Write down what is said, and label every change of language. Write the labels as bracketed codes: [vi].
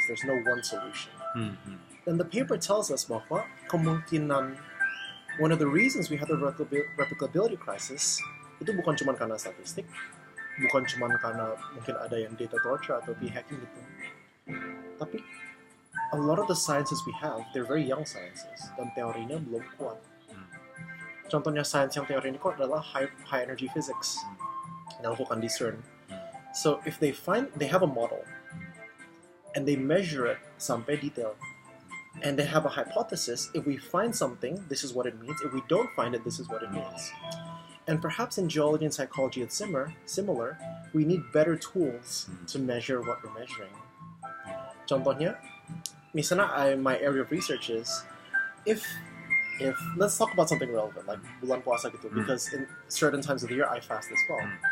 [en] There's no one solution. And the paper tells us [id] bahwa kemungkinan [en] one of the reasons we have the replicability crisis [id] itu bukan cuma karena statistik, bukan cuma karena mungkin ada yang data torture atau hacking gitu. Tapi [en] a lot of the sciences we have, they're very young sciences [id] dan teorinya belum kuat. Contohnya sains yang teori ini kuat adalah high energy physics yang lakukan di CERN. [en] So if they have a model and they measure it [id] sampai detail, [en] and they have a hypothesis, if we find something, this is what it means. If we don't find it, this is what it means. And perhaps in geology and psychology it's similar. We need better tools to measure what we're measuring. [id] Contohnya, misalnya [en] my area of research is, if let's talk about something relevant, like [id] bulan puasa gitu, [en] because in certain times of the year I fast as well.